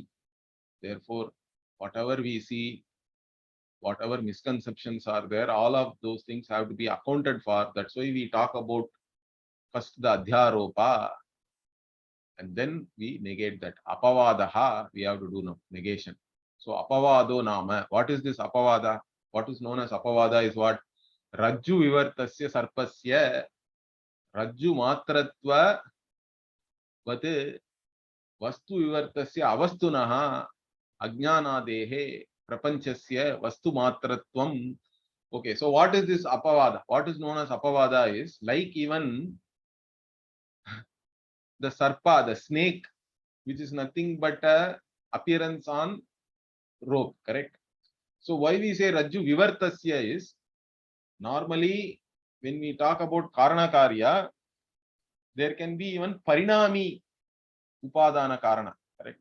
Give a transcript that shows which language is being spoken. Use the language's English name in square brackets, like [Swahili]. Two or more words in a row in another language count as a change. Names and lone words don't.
[English] Therefore, whatever we see, whatever misconceptions are there, all of those things have to be accounted for. That's why we talk about first the adhyaropa and then we negate that. Apavadaha, we have to do now, negation. So [Sanskrit] अपवादो नाम. [English] What is this apavada? What is known as apavada is what? [Sanskrit] रज्जु विवर्तस्य सर्पस्य रज्जु मात्रत्व वत् वस्तु विवर्तस्य अवस्तुनः अज्ञानादेः प्रपञ्चस्य वस्तु मात्रत्वम्. [English] Okay, so what is this apavada? What is known as apavada is like even the sarpa, the snake, which is nothing but a appearance on rope, correct? So why we say [Sanskrit] रज्जु विवर्तस्य [English] is normally when we talk about [Sanskrit] कारण कार्य, [English] there can be even [Sanskrit] परिणामि उपादान कारण, [English] correct?